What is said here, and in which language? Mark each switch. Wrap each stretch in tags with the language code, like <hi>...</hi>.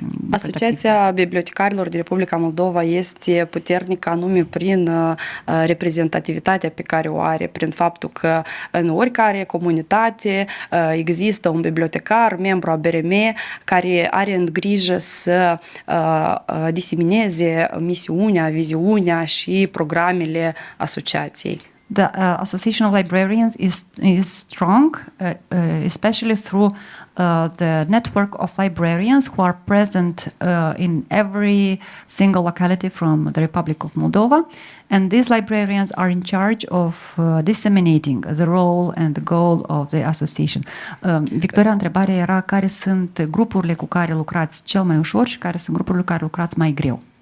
<ro>Asociația Bibliotecarilor din Republica Moldova este puternică anume prin reprezentativitatea pe care o are, prin faptul că în oricare comunitate există un bibliotecar, membru ABRM, care are în grijă să disemineze misiunea, viziunea și programele asociației.</ro> <en>The Association of Librarians is strong, especially through the network of librarians who are present in every single locality from the Republic of Moldova. And these librarians are in charge of disseminating the role and the goal of the association.</en> <ro>Victoria, întrebarea era care sunt grupurile cu care lucrați cel mai ușor și care sunt grupurile cu care lucrați mai greu.</ro>